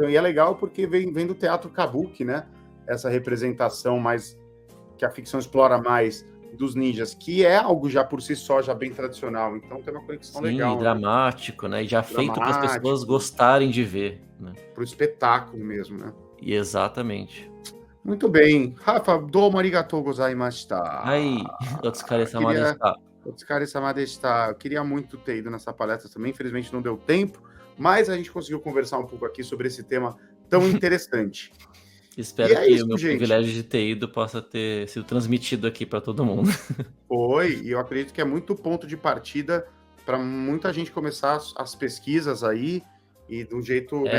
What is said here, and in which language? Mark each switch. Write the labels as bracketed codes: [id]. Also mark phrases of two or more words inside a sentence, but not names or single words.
[pt] E é legal porque vem do teatro kabuki, né? Essa representação mais que a ficção explora mais dos ninjas, que é algo já por si só, já bem tradicional. Então tem uma conexão Sim, e legal, né? dramático, né? E já feito para as pessoas Dramático, gostarem de ver, né? pro espetáculo mesmo, né? E exatamente. Muito bem. Rafa, [ja] どうもありがとうございました. [pt] Aí, Otsukaresama Queria deshita. [ja] お疲れ様でした. [pt] Eu queria muito ter ido nessa palestra também, infelizmente não deu tempo, mas a gente conseguiu conversar um pouco aqui sobre esse tema tão interessante. E Espero é que o isso, meu gente. privilégio de ter ido possa ter sido transmitido aqui para todo mundo. Foi, e eu acredito que é muito ponto de partida para muita gente começar as pesquisas aí, e de um jeito, né,